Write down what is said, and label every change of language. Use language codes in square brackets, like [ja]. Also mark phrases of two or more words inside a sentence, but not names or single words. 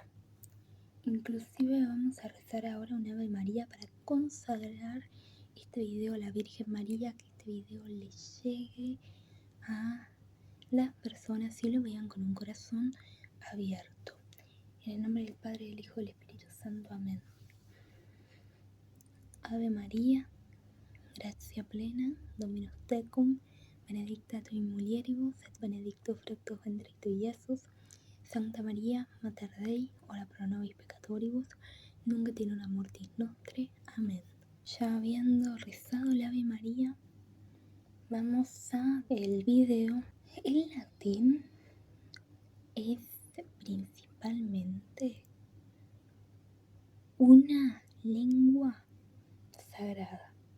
[es] Inclusive vamos a rezar ahora un Ave María para consagrar este video a la Virgen María, que este video le llegue a las personas y lo vean con un corazón abierto. En el nombre del Padre, del Hijo y del Espíritu Santo. Amén. [la] Ave María, gratia plena, Dominus tecum, benedicta tu in mulieribus, et benedictus fructus ventris tui, Iesus. Santa María, Mater Dei, ora pro nobis peccatoribus, nunc et in hora mortis nostre. [es] Amén. Ya habiendo rezado el Ave María, vamos a el video. El latín es principalmente una lengua sagrada,